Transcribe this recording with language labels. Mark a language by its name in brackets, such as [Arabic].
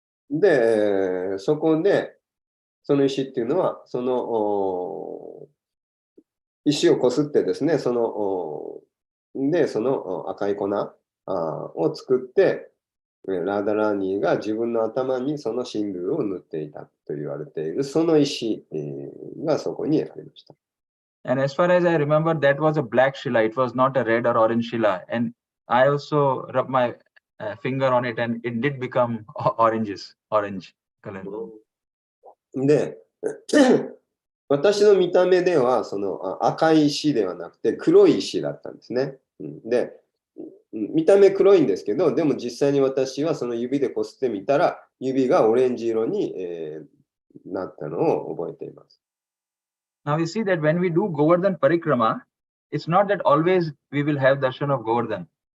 [Japanese] で、そこでその石っていうのはその石をこすってですね、その赤い粉を作って、ラーダラーニーが自分の頭にそのシンドゥルを塗っていたと言われている、その石がそこにありました。 [English] And as far as I remember, that was a black shila. It was not a red or orange shila. And I also rubbed my finger on it, and it did become orange color. [Japanese] で、私の見た目ではその赤い石ではなくて黒い石だったんですね。で、見た目黒いんですけど、でも実際に私はその指でこすってみたら指がオレンジ色に、なったのを覚えています。 [English] Now you see that when we do Govardhan Parikrama, it's not that always we will have darshan of Govardhan.